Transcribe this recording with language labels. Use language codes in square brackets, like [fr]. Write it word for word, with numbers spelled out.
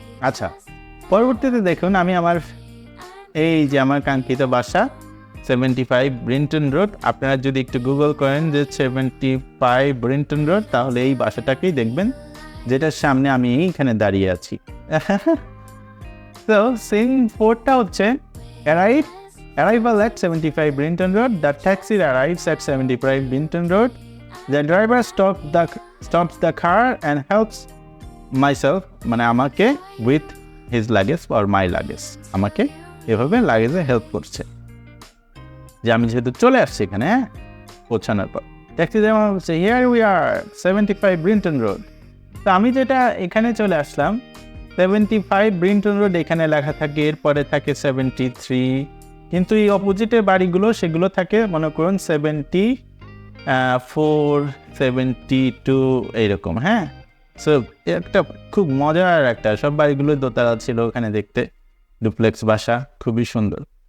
[bn] আচ্ছা, পরবর্তীতে দেখুন আমি আমার এই যে আমার কাঙ্ক্ষিত বাসা সেভেন্টি ফাইভ ব্রিন্টন রোড। আপনারা যদি একটু গুগল করেন যে সেভেন্টি ফাইভ ব্রিন্টন রোড, তাহলে এই বাসাটাকেই দেখবেন যেটার সামনে আমি এইখানে দাঁড়িয়ে আছি। [en] So, scene four-ta [bn] হচ্ছে [en] arrive, arrival at seventy-five Brinton Road. The taxi arrives at seventy-five Brinton Road. The driver stops the stops the car and helps myself, [bn] মানে আমাকে [en] with his luggage or my luggage, [bn] আমাকে এভাবে লাগেজে help করছে যে আমি যেহেতু চলে আসছি এখানে পৌঁছানোর পর। ট্যাক্সি ড্রাইভার বলছে [en] here we are, [bn] seventy-five Brinton Road. তো আমি যেটা এখানে চলে আসলাম সেভেন্টি ফাইভ ব্রিন্টন রোড, এখানে লেখা থাকে। এরপরে থাকে সেভেন্টি থ্রি, কিন্তু এই অপোজিটের বাড়িগুলো সেগুলো থাকে মনে করুন সেভেন্টি ফোর সেভেন্টি টু এইরকম। হ্যাঁ, সো একটা খুব মজার একটা, সব বাড়িগুলোর দোতলা ছিল ওখানে দেখতে, ডুপ্লেক্স বাসা, খুবই সুন্দর।